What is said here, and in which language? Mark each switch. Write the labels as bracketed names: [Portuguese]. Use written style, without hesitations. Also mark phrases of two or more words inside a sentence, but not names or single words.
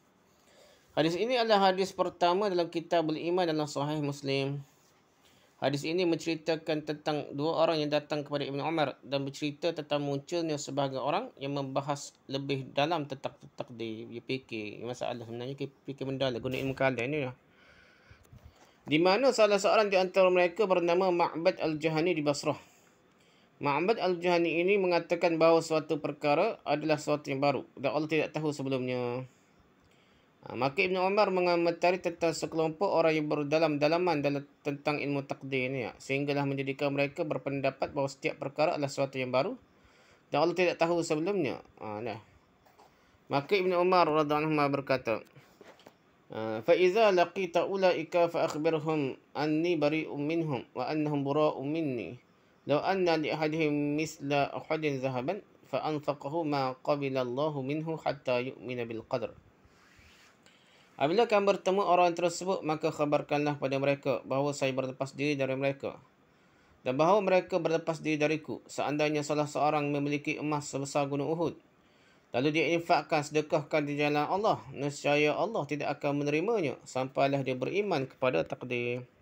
[Malay] Hadis ini adalah hadis pertama dalam Kitabul Iman dalam Sahih Muslim. Hadis ini menceritakan tentang dua orang yang datang kepada Ibnu Umar dan bercerita tentang munculnya sebahagian orang yang membahas lebih dalam tentang takdir. Dia fikir masalah sebenarnya, fikir mendalam guna ilmu kalam ni lah. Di mana salah seorang di antara mereka bernama Ma'bad Al-Juhani di Basrah. Ma'bad Al-Juhani ini mengatakan bahawa suatu perkara adalah sesuatu yang baru dan Allah tidak tahu sebelumnya. Maka Ibnu Umar mengomentari tentang sekelompok orang yang berdalam-dalaman tentang ilmu takdir ni, sehinggalah menjadikan mereka berpendapat bahawa setiap perkara adalah sesuatu yang baru dan Allah tidak tahu sebelumnya. Maka Ibnu Umar [Arabic] رضي الله عنه [Malay] berkata, [Arabic] "فإذا لقيت أولئك فأخبرهم أني بريء منهم وأنهم برآء مني. لو أن لأحدهم مثل أحد ذهبا فأنفقه ما قبل الله منه حتى يؤمن بالقدر." [Malay] Apabila kamu bertemu orang tersebut, maka khabarkanlah pada mereka bahawa saya berlepas diri dari mereka dan bahawa mereka berlepas diri dariku. Seandainya salah seorang memiliki emas sebesar gunung Uhud, lalu dia infakkan, sedekahkan di jalan Allah, nescaya Allah tidak akan menerimanya sampailah dia beriman kepada takdir.